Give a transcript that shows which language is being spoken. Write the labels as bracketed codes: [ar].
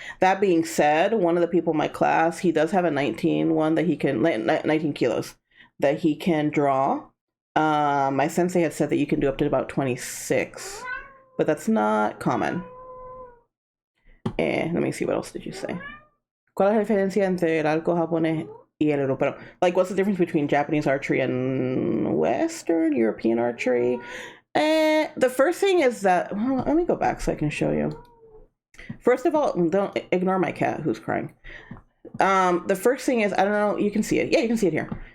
[en] That being said, one of the people in my class, he does have a 19 one that he can, 19 kilos that he can draw. My sensei had said that you can do up to about 26, but that's not common. Let me see, what else did you say? [es] ¿Cuál es la diferencia entre el arco japonés y el europeo? [en] Like, what's the difference between Japanese archery and Western European archery? The first thing is that, well, let me go back so I can show you. First of all, don't ignore my cat who's crying. The first thing is, I don't know, you can see it. Yeah, you can see it here.